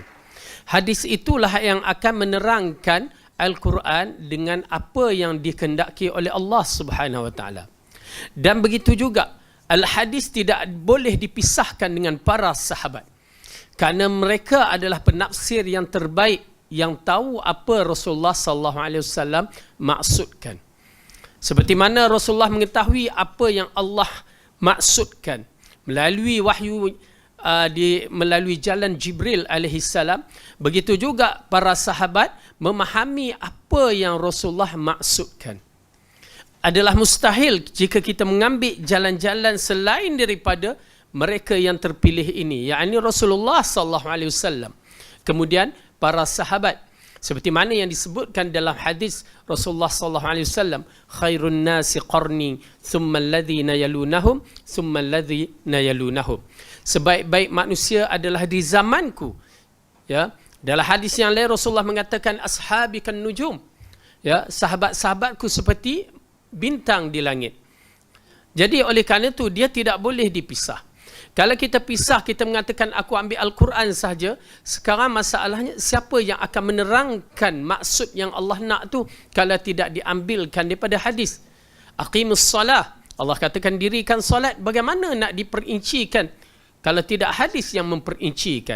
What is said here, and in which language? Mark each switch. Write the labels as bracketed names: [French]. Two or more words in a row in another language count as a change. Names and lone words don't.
[Malay] Hadis itulah yang akan menerangkan Al-Quran dengan apa yang dikehendaki oleh Allah [Arabic] سبحانه وتعالى. [Malay] Dan begitu juga Al-Hadis tidak boleh dipisahkan dengan para sahabat, kerana mereka adalah penafsir yang terbaik, yang tahu apa Rasulullah [Arabic] صلى الله عليه وسلم [Malay] maksudkan. Seperti mana Rasulullah mengetahui apa yang Allah maksudkan melalui wahyu, melalui jalan Jibril [Arabic] عليه السلام, [Malay] begitu juga para sahabat memahami apa yang Rasulullah maksudkan. Adalah mustahil jika kita mengambil jalan-jalan selain daripada mereka yang terpilih ini, yakni Rasulullah [Arabic] صلى الله عليه وسلم, [Malay] kemudian para sahabat. Seperti mana yang disebutkan dalam hadis Rasulullah [Arabic] صلى الله عليه وسلم, خير الناس قرني ثم الذين يلونهم ثم الذين يلونهم. [Malay] Sebaik-baik manusia adalah di zamanku. Ya, dalam hadis yang lain Rasulullah mengatakan [Arabic] أصحابي كالنجوم. [Malay] Ya, sahabat-sahabatku seperti bintang di langit. Jadi oleh kerana itu dia tidak boleh dipisah. Kalau kita pisah, kita mengatakan aku ambil Al-Quran sahaja, sekarang masalahnya siapa yang akan menerangkan maksud yang Allah nak tu kalau tidak diambilkan daripada hadis? [Arabic] أقيموا الصلاة, [Malay] Allah katakan dirikan solat, bagaimana nak diperincikan kalau tidak hadis yang memperincikan?